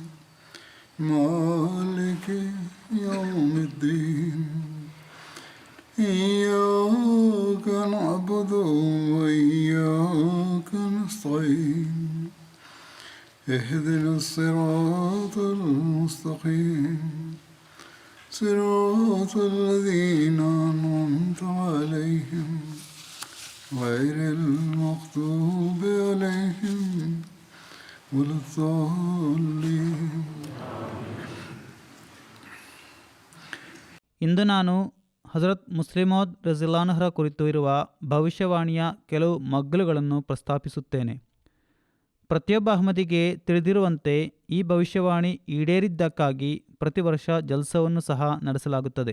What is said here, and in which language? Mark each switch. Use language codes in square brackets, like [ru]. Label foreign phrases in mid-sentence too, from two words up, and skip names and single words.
[ar] مالك يوم الدين إياك نعبد وإياك نستعين اهدنا الصراط المستقيم صراط الذين أنعمت عليهم غير المغضوب عليهم ولا الضالين. [kn] ಇಂದು ನಾನು ಹಜರತ್ ಮುಸ್ಲಿಮೌದ್ ರಜಿಯಲ್ಲಾಹುರ ಕುರಿತು ಇರುವ ಭವಿಷ್ಯವಾಣಿಯ ಕೆಲವು ಮಗ್ಗಲುಗಳನ್ನು ಪ್ರಸ್ತಾಪಿಸುತ್ತೇನೆ. ಪ್ರತಿಯೊಬ್ಬ ಅಹ್ಮದಿಗೆ ತಿಳಿದಿರುವಂತೆ ಈ ಭವಿಷ್ಯವಾಣಿ ಈಡೇರಿದ್ದಕ್ಕಾಗಿ ಪ್ರತಿ ವರ್ಷ ಜಲ್ಸವನ್ನು ಸಹ ನಡೆಸಲಾಗುತ್ತದೆ.